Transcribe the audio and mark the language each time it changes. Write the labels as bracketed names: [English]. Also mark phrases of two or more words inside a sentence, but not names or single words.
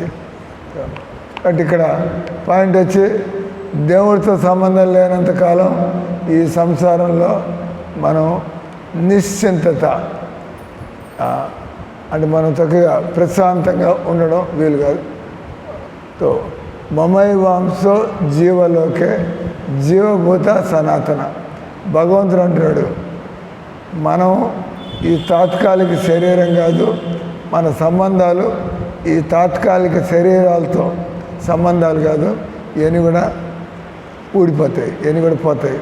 [Telugu] కాబట్టి ఇక్కడ పాయింట్ వచ్చి దేవుడితో సంబంధం లేనంత కాలం ఈ సంసారంలో మనం నిశ్చింతత అంటే మనం చక్కగా ప్రశాంతంగా ఉండడం వీలు కాదు. [Sanskrit] తో మమై వాంసో జీవలోకే జీవభూత సనాతన. [Telugu] భగవంతుడు అంటున్నాడు, మనం ఈ తాత్కాలిక శరీరం కాదు, మన సంబంధాలు ఈ తాత్కాలిక శరీరాలతో సంబంధాలు కాదు, ఇవన్నీ కూడా ఊడిపోతాయి, ఇవన్నీ కూడా పోతాయి.